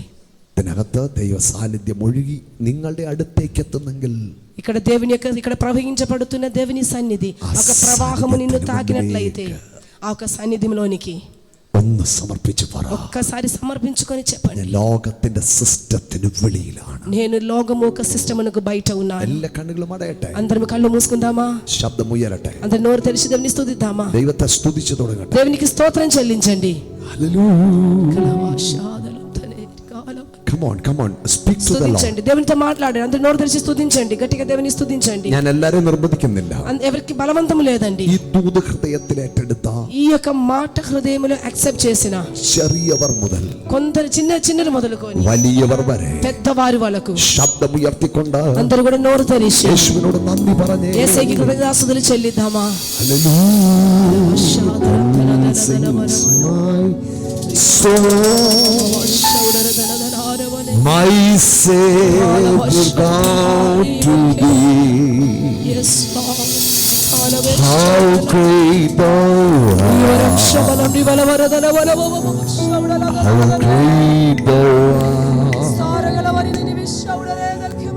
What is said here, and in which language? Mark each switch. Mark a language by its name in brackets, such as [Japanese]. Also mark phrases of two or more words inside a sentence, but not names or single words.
[Malayalam] ഇതിനകത്ത് ദൈവ സാന്നിധ്യം ഒഴുകി നിങ്ങളുടെ അടുത്തേക്ക് എത്തുന്നെങ്കിൽ, [Telugu] ఇక్కడ దేవుని యొక్క ఇక్కడ ప్రవహించబడుతున్న దేవుని సన్నిధి ఒక ప్రవాహము నిన్ను తాకినట్లయితే ఆ ఒక సన్నిధిలోనికి [Malayalam] ഒന്ന് സമർപ്പിച്ച് പറ, [Telugu] ఒక్కసారి సమర్పించుకొని చెప్పండి, [Malayalam] ഞാൻ ലോകത്തിന്റെ സിസ്റ്റത്തിന് വെളിയിലാണ്. [Telugu] నేను లోకము ఒక సిస్టమునకు బయట ఉన్నాను. [Malayalam] എല്ലാ കണ്ണുകളും അടയട്ടെ, [Telugu] అందరం కళ్ళు మూసుకుందామా? [Malayalam] ശബ്ദമുയരട്ടെ, [Telugu] అందరు నోరు తెరిచి దేవుని స్తుతిద్దామా? [Malayalam] ദൈവത്തെ സ്തുതിച്ചു തുടങ്ങട്ടെ. [Telugu] దేవునికి స్తోత్రం చెల్లించండి. [English] Come on, come on, speak to the Lord. [Telugu] స్తుతించండి, దేవునితో మాట్లాడండి. అందరు నోరు తెరిచి స్తుతించండి, గట్టిగా దేవుని స్తుతించండి. [Malayalam] ഞാൻ എല്ലാരെയും നിർബന്ധിക്കുന്നില്ല. [Telugu] ఎవరికి బలవంతం లేదండి. [Malayalam] ഈ ദൂത് ഹൃദയത്തിൽ ഏറ്റെടുത്ത [Telugu] ఈ యొక్క మాట హృదయములో యాక్సెప్ట్ చేసిన [Malayalam] ചെറിയവർ മുതൽ [Telugu] కొందరు చిన్నలు మొదలుకొని [Malayalam] വലിയവർ വരെ [Telugu] పెద్దవారి వరకు [Malayalam] ശബ്ദമുയർത്തിക്കൊണ്ട് [Telugu] అందరూ కూడా నోరు తెరిచి [Malayalam] യേശുവിനോട് നന്ദി പറഞ്ഞേ. [Telugu] యేసుకి కృతజ్ఞతాస్తుతులు చెల్లిద్దామా? [English] My Savior God to thee, Yes, Lord. how great thou art, how great thou art.